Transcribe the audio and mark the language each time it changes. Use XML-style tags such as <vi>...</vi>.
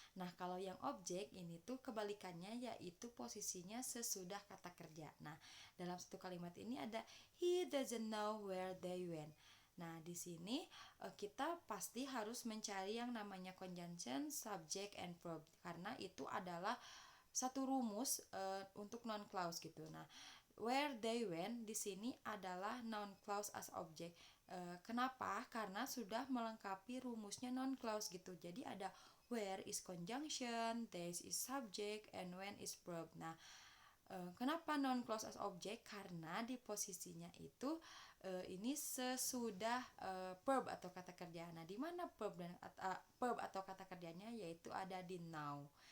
<id>Nah, kalau yang objek ini tuh kebalikannya, yaitu posisinya sesudah kata kerja. Nah, dalam satu kalimat ini ada</id> <en>he doesn't know where they went.</en> <id>Nah, di sini kita pasti harus mencari yang namanya conjunction, subject, and verb karena itu adalah satu rumus untuk noun clause gitu. Nah, where they went di sini adalah noun clause as object. Kenapa? Karena sudah melengkapi rumusnya noun clause gitu. Jadi ada where is conjunction, they is subject, and when is verb. Nah, kenapa noun clause as object? Karena di posisinya itu ini sesudah verb atau kata kerja. Nah, di mana verb atau kata kerjanya, yaitu ada di now.</id>